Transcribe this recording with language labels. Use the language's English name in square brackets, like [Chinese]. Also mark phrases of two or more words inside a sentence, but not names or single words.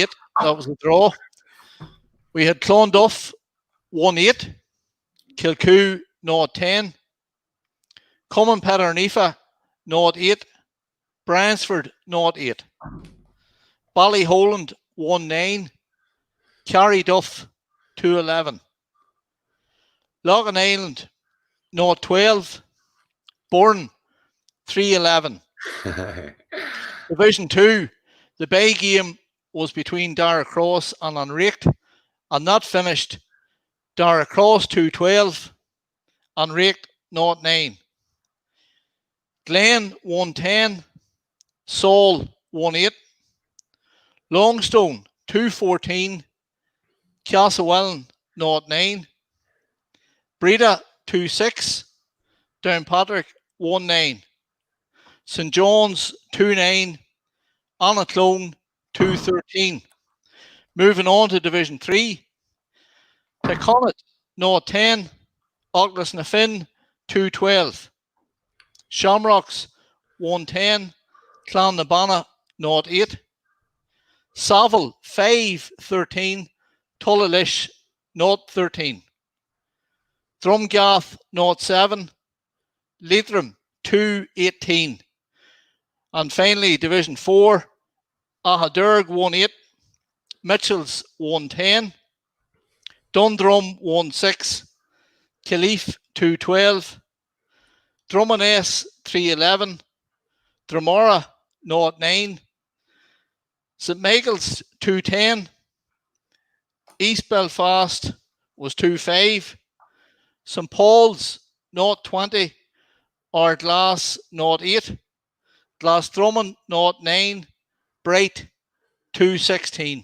[English] That was a draw. We had Clonduff 1-8, Kilcoo 0-10, Common Paternifa 0-8, Bransford 0-8, Ballyholland 1-9, Carryduff 2-11, Logan Island 0-12, Bourne 3-11. Division 2, the bye game was between Darragh and Anraict, and that finished Darragh 2-12, Anraict 0-9. Glen 110, Saul 18, Longstone 214, Castlewellan 09, Breda 26, Downpatrick 19, St John's 29, Annaclone 213. Moving on to Division 3, Taconic 010, Ouglas na Finn 212, Shamrocks 110, Clonabana 08, Saville 513, Tullalish 013, Drumgath 07, Leitrim 218, and finally Division 4, Ahadurg 18, Mitchells 110, Dundrum 16, Kilife 212, Drummond 311, Dromora 09, St Michael's 210, East Belfast was 25, St Paul's 020, Ardglass 08, Glasdrummond 09, Bright 216.